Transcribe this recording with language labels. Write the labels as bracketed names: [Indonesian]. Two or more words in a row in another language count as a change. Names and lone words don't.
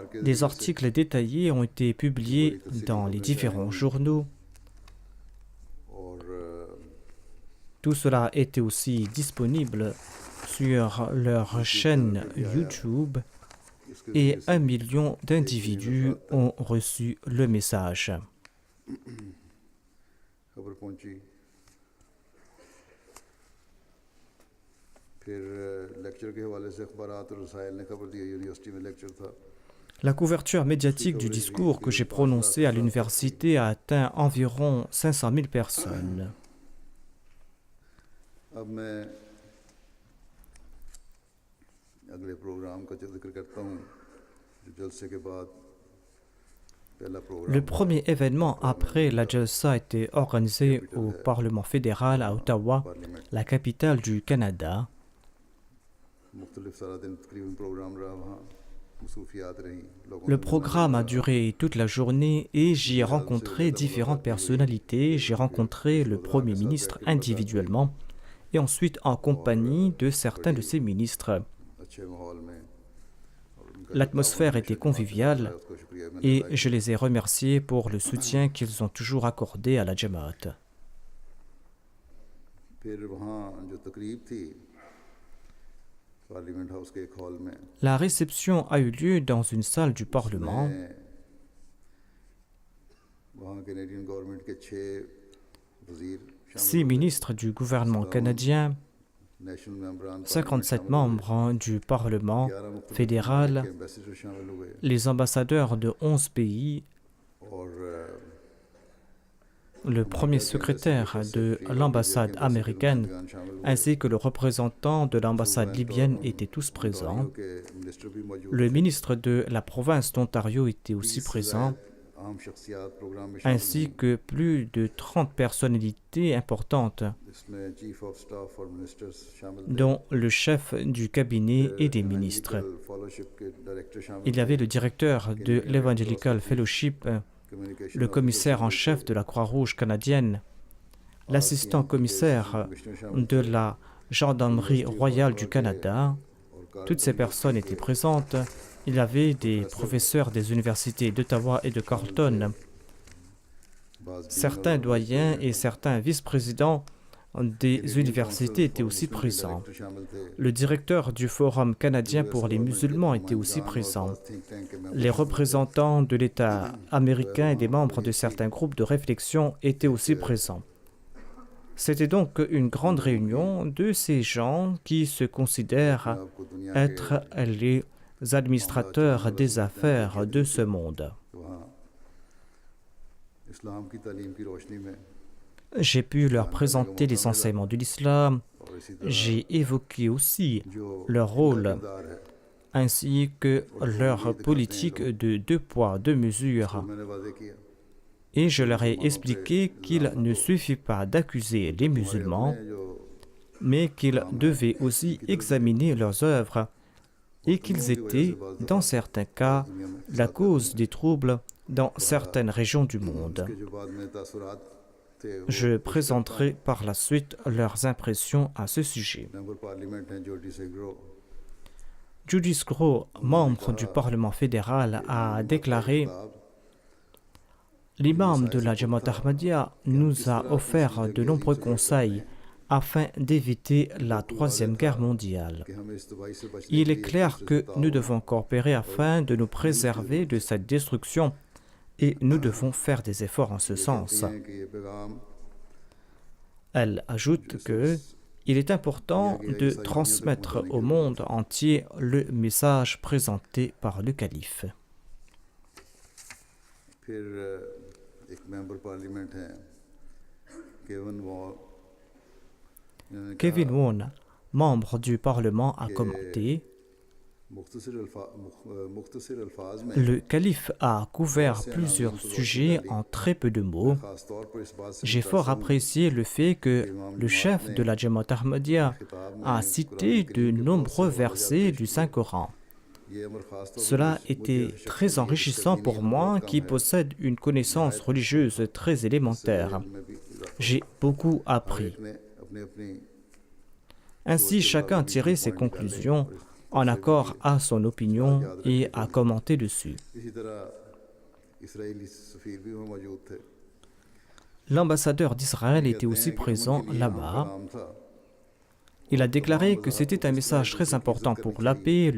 [French] Des articles détaillés ont été publiés dans les différents journaux. Tout cela était aussi disponible sur leur chaîne YouTube et 1 million d'individus ont reçu le message. [Urdu] خبر پہنچی پھر لیکچر کے حوالے سے اخبارات اور رسائل نے خبر دی یونیورسٹی میں لیکچر تھا [French] La couverture médiatique du discours que j'ai prononcé à l'université a atteint environ 500 000 personnes. [Urdu] اب میں اگلے پروگرام کا ذکر کرتا ہوں جو جلسے کے بعد پہلا پروگرام [French] Le premier événement après la Jalsa a été organisé au Parlement fédéral à Ottawa, la capitale du Canada. [Urdu] مختلف سارا دن تقریباً پروگرام رہا وہاں مصروفیات رہیں لوگوں [French] Le programme a duré toute la journée et j'y ai rencontré différentes personnalités. J'ai rencontré le Premier ministre individuellement et ensuite en compagnie de certains de ses ministres. [Urdu] اچھے ماحول میں [French] L'atmosphère était conviviale [Urdu] اس کو شکریہ میں [French] et je les ai remerciés pour le soutien qu'ils ont toujours accordé à la Jamaat. [Urdu] پھر وہاں جو تقریب تھی [English] Parliament House [Urdu] کے ایک ہال میں [French] La réception a eu lieu dans une salle du Parlement. [Urdu] وہاں [English] Canadian government [Urdu] کے 6 وزیر [French] 6 ministres du gouvernement canadien, [Urdu] نیشنل ممبران [French] 57 membres du Parlement fédéral, [Urdu] ایمبیسڈر شامل ہوئے [French] les ambassadeurs de 11 pays, [Urdu] और [French] le premier secrétaire de l'ambassade américaine ainsi que le représentant de l'ambassade libyenne étaient tous présents. [Urdu] کے منسٹر بھی موجود [French] Le ministre de la province d'Ontario était aussi présent, [Urdu] عام شخصیات پروگرام میں [French] ainsi que plus de 30 personnalités importantes, [Urdu] اس میں [English] chief of staff [Urdu] اور منسٹرز شامل [French] dont le chef du cabinet et des ministres. [Urdu] فیلوشپ کے ڈائریکٹر شامل [French] Il y avait le directeur de l'Evangelical Fellowship, [Urdu] कम्युनिकेशन [French] le commissaire en chef de la Croix-Rouge canadienne, l'assistant commissaire de la Gendarmerie royale du Canada. Toutes ces personnes étaient présentes. Il y avait des professeurs des universités d'Ottawa et de Carleton. Certains doyens et certains vice-présidents des universités étaient aussi présents. [Urdu] شامل تھے [French] Le directeur du Forum canadien pour les musulmans était aussi présent. [English] think tank [Urdu] کے ممبر [French] Les représentants de l'État américain et des membres de certains groupes de réflexion étaient aussi présents. C'était donc une grande réunion de ces gens qui se considèrent [Urdu] آپ کو دنیا [French] être les administrateurs des affaires de ce monde. [Urdu] کے وہاں اسلام کی تعلیم کی روشنی میں [French] J'ai pu leur présenter les enseignements de l'islam. [Urdu] اور اسی طرح [French] J'ai évoqué aussi [Urdu] जो [French] leur rôle [Urdu] کردار ہے [French] ainsi que leur politique de 2 poids, 2 mesures. [Urdu] میں نے وعدے کیا [French] Et je leur ai expliqué qu'il ne suffit pas d'accuser les musulmans, [Urdu] जो [French] mais qu'ils devaient aussi examiner leurs œuvres et qu'ils étaient, dans certains cas, la cause des troubles dans certaines régions du monde. [Urdu] کے جو بعد میں تاثرات تھے وہ [French] Je présenterai par la suite leurs impressions à ce sujet. [English] member parliament [Urdu] ہیں جوڈی سیگرو [French] Judith Groh, membre du Parlement fédéral, a déclaré « L'imam de la Jamaat Ahmadiyya nous a offert de nombreux conseils afin d'éviter la Troisième Guerre mondiale. [Urdu] کہ ہمیں اس تباہی سے بچنے [French] Il est clair que nous devons coopérer afin de nous préserver de cette destruction et nous devons faire des efforts en ce sens. [Urdu] ہیں کہ یہ پیغام [French] Elle ajoute que il est important de transmettre au monde entier le message présenté par le calife. [Urdu] پھر ایک [English] member parliament [Urdu] ہیں کیون وال انہوں نے [French] Kevin Won, membre du Parlement, a commenté [Urdu] مختصر الفاظ میں [French] Le calife a couvert plusieurs sujets en très peu de mots. [Urdu] خاص طور پر اس بات سے [French] J'ai fort apprécié le fait que le chef de la Jamaat Ahmadiyya a cité de nombreux versets du Saint-Coran. [Urdu] یہ امر خاص طور [French] Cela était très enrichissant pour moi qui possède une connaissance religieuse très élémentaire. [Urdu] میں بھی [French] J'ai beaucoup appris. [Urdu] نے اپنے اپنی [French] Ainsi, chacun tirait ses conclusions en accord à son opinion et a commenté dessus. L'ambassadeur d'Israël était aussi présent là-bas. Il a déclaré que c'était un message très important pour la paix.